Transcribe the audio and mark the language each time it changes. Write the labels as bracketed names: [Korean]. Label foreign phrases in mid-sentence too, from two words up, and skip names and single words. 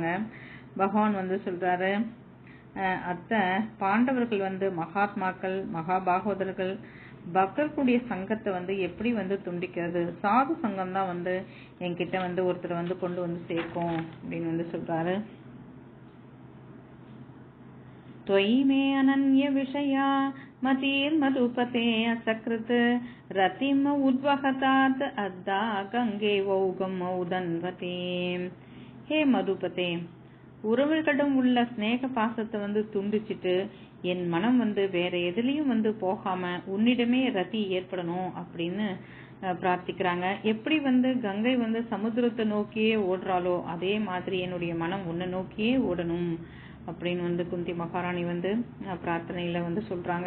[Tamil] பகவான் சொல்றாரு, அத்த பாண்டவர்கள் மகாத்மாக்கள், மகாபாகவதர்கள், பக்தர்களுடைய சங்கத்தை எப்படி துண்டிக்கிறது? சாது சங்கம் தான் என்கிட்ட ஒருத்தர் கொண்டு சேர்க்கும் அப்படின்னு சொல்றாரு. [Sanskrit] त्वयि मे अनन्य विषया मतिर्मधुपते असकृत रतिम उद्वहतात अद्दा गंगे वौगम उदन्वते. [Tamil] ஹே மதுபதே, உறவுகளிடம் உள்ள ஸ்நேக பாசத்தை துண்டிச்சிட்டு என் மனம் வேற எதுலயும் போகாம உன்னிடமே ரதி ஏற்படணும் அப்படின்னு பிரார்த்திக்கிறாங்க. எப்படி கங்கை சமுத்திரத்தை நோக்கியே ஓடுறாளோ அதே மாதிரி என்னுடைய மனம் உன்னை நோக்கியே ஓடணும் அப்படின்னு குந்தி மகாராணி பிரார்த்தனையில சொல்றாங்க.